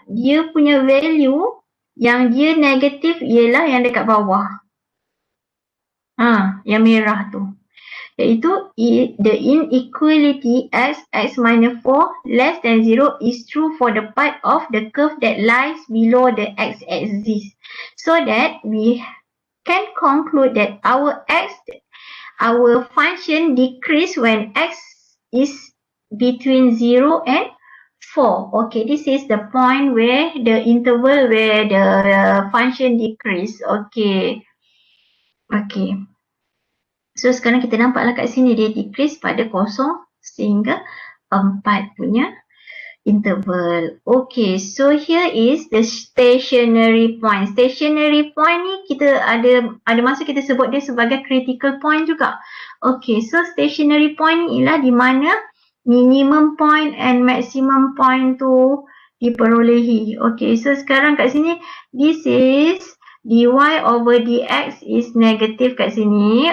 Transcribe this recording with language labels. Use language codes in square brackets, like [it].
[ms] Dia punya value yang dia negatif ialah yang dekat bawah. Yang merah tu. [en] Iaitu the inequality x minus 4 less than 0 is true for the part of the curve that lies below the x-axis. So that we can conclude that our function decrease when x is between 0 and 4. Okay, this is the point where the interval where the function decrease. Okay. Okay. [ms] So sekarang kita nampaklah kat sini dia decrease pada 0 sehingga 4 punya interval. [en] Okay, so here is the stationary point. [ms] Stationary point ni kita ada masa kita sebut dia sebagai critical point juga. Okay, so stationary point ni ialah di mana minimum point and maximum point tu diperolehi. [en] Okay, so [ms] sekarang kat sini [en] this is dy over dx is negative [ms] kat sini.